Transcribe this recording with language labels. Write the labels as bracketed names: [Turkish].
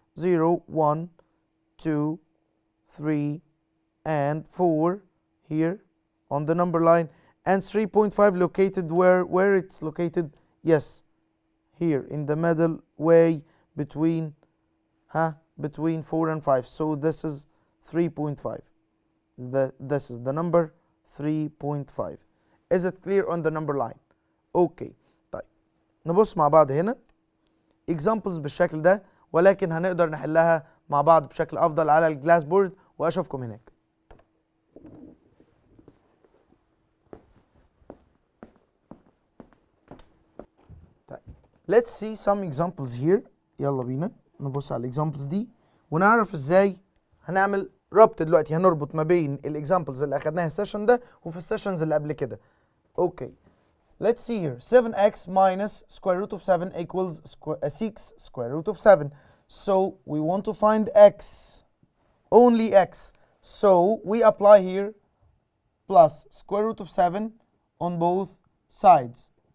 [English] 0 1 2 3 and 4 here on the number line, and 3.5 located where it's located? yes, here in the middle way between 4 and 5. so this is 3.5. this is the number 3.5. is it clear on the number line? [Arabic] okay. طيب نبص مع بعض هنا examples بالشكل ده ولكن هنقدر نحلها مع بعض بشكل افضل على الجلاس بورد، واشوفكم هناك. [English] طيب let's see some examples here. [Arabic] يلا بينا نبص على الاكزامبلز دي ونعرف ازاي هنعمل ربط. دلوقتي هنربط ما بين الاكزامبلز اللي اخدناها السيشن ده وفي السيشنز اللي قبل كده. [English] Okay let's see here. 7x minus square root of 7 equals 6 square root of 7. So we want to find x, only x. So we apply here plus square root of 7 on both sides.